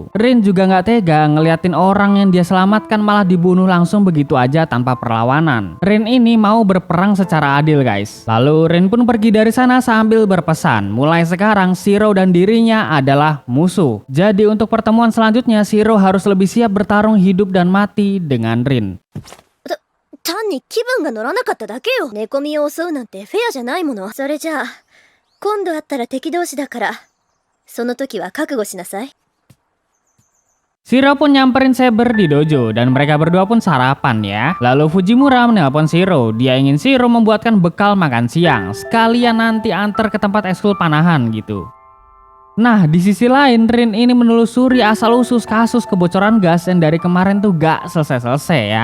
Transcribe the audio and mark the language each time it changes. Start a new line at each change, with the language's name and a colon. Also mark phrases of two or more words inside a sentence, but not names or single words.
Indonesian: Rin juga nggak tega ngeliatin orang yang dia selamatkan malah dibunuh langsung begitu aja tanpa perlawanan. Rin ini mau berperang secara adil guys. Lalu Rin pun pergi dari sana sambil berpesan, mulai sekarang Shiro dan dirinya adalah musuh. Jadi untuk pertemuan selanjutnya, Shiro harus lebih siap bertarung hidup dan mati dengan Rin.
Japanese: 単に気分が乗らなかっただけよ。寝込みを襲うなんてフェアじゃないもの。それじゃあ、今度会ったら敵同士だから、その時は覚悟しなさい。
Indonesian: Shiro pun nyamperin Saber di dojo dan mereka berdua pun sarapan ya. Lalu Fujimura menelpon Shiro. Dia ingin Shiro membuatkan bekal makan siang, sekalian nanti antar ke tempat ekskul panahan gitu. Nah, di sisi lain Rin ini menelusuri asal-usus kasus kebocoran gas yang dari kemarin tuh gak selesai-selesai ya.